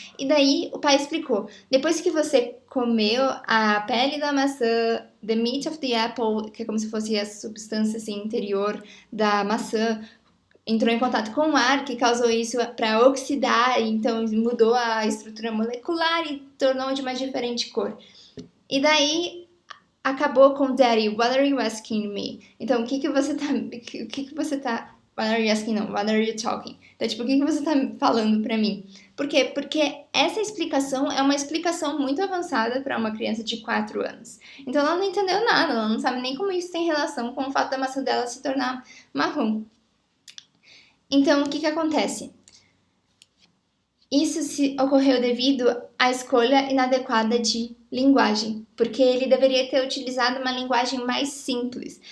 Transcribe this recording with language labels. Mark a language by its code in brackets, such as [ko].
[pt] E daí o pai explicou: depois que você comeu a pele da maçã, [en] the meat of the apple, [pt] que é como se fosse a substância assim, interior da maçã, entrou em contato com o ar, que causou isso para oxidar, então mudou a estrutura molecular e tornou de uma diferente cor. E daí acabou com [en] Daddy, what are you asking me? [pt] Então, o que você tá... [en] What are you asking? [pt] Não, [en] what are you talking? [pt] Então, tipo, o que você tá falando pra mim? Por quê? Porque essa explicação é uma explicação muito avançada para uma criança de 4 anos. Então, ela não entendeu nada, ela não sabe nem como isso tem relação com o fato da maçã dela se tornar marrom. Então, o que acontece? Isso ocorreu devido à escolha inadequada de linguagem, porque ele deveria ter utilizado uma linguagem mais simples.